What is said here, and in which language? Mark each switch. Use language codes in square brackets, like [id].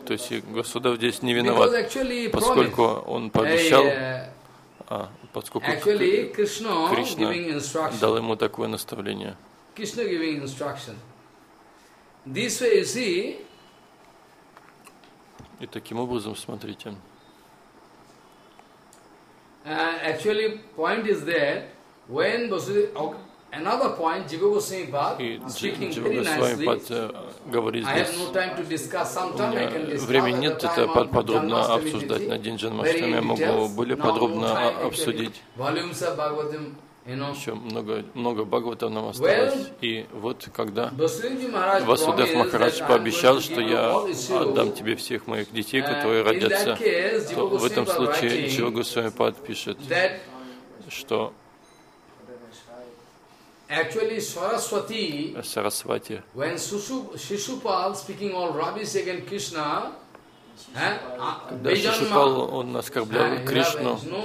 [ru] То есть Васудев здесь не виноват, поскольку он пообещал, поскольку Кришна дал ему такое наставление. [en] Krishna giving instruction. This way, you see. [ru] И таким образом смотрите. [en] Actually, point is that when another point, Jiva Goswami Pad speaking very nicely. I have no time to discuss. Sometime I can discuss. [ru] Времени нет, это подробно обсуждать на день Джанмаштами. Я могу более подробно обсудить. [en] Volumes of Bhagavatam. [ru] Еще много Бхагавата нам осталось. И вот когда Васудев Махарадж пообещал, что я отдам тебе всех моих детей, которые родятся, то в этом случае Джива Госвами Пад пишет, что Сарасвати, когда Шишупал, он оскорблял Кришну,